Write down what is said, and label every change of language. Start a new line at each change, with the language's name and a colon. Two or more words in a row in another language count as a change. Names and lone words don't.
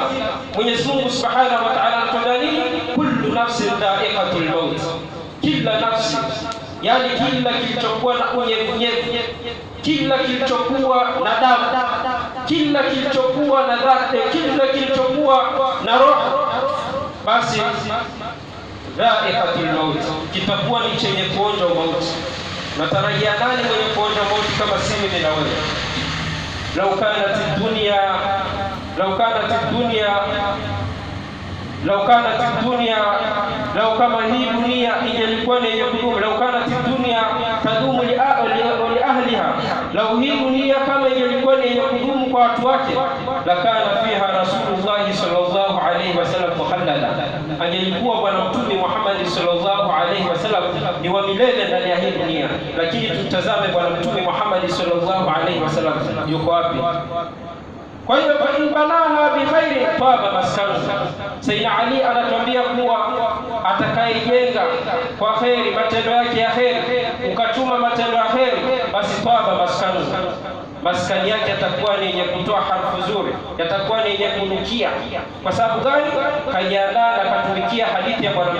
Swahili: Mwenyezi Mungu
Arabic: سبحانه وتعالى
Swahili: anatuambia nini?
Arabic: كل نفس ذائقة الموت,
Swahili: kila nafsi, yani kila kilichokuwa na unyevunyevu, kila kilichokuwa na damu, kila kilichokuwa na dhati, kila kilichokuwa na roho, basi
Arabic: ذائقة الموت,
Swahili: kitakuwa ni chenye kuonja mauti. Natarajia nani mwenye kuonja mauti kama si mimi na wewe?
Arabic: لو كانت الدنيا لو كما هي دنيا
Swahili: ingelikuwa ni kudumu
Arabic: لو كانت الدنيا تدوم لأهلها لو هي
Swahili: dunia kama ingelikuwa ni kudumu kwa watu wake
Arabic: لكان فيها رسول الله صلى الله عليه وسلم مخلدا
Swahili: angelikuwa bwana mtume Muhammad
Arabic: sallallahu عليه وسلم
Swahili: ni wa milele ndani ya hii dunia lakini tutazame bwana mtume Muhammad
Arabic: صلى الله عليه وسلم
Swahili: yuko wapi kwa hiyo
Arabic: بناها بخير طاب مسكنه
Swahili: Sayyidina Ali anatuambia kuwa atakayejenga kwa khairi matendo yake ya khairi ukachuma matendo ya khairi basi
Arabic: طاب مسكنه
Swahili: maskani yake yatakuwa ni yenye kutoa harufu nzuri yatakuwa ni yenye kunukia kwa sababu gani kajiandaa na katumikia hadithi ya bwana